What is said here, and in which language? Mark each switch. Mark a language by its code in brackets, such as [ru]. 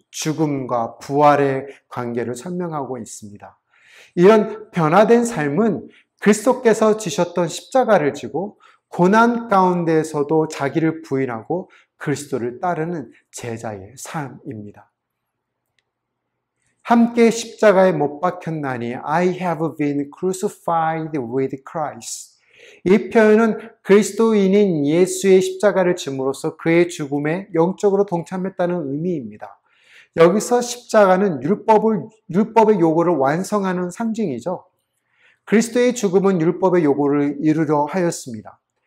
[ko] 죽음과 부활의 관계를 설명하고 있습니다. 이런 변화된 삶은 그리스도께서 지셨던 십자가를 지고 고난 가운데에서도 자기를 부인하고 그리스도를 따르는 제자의 삶입니다. 함께 십자가에 못 박혔나니 [en] I have been crucified with Christ. [ko] 이 표현은 그리스도인인 예수의 십자가를 짐으로써 그의 죽음에 영적으로 동참했다는 의미입니다. 여기서 십자가는 율법의 요구를 완성하는 상징이죠. 그리스도의 죽음은 율법의 요구를 이루려 하였습니다.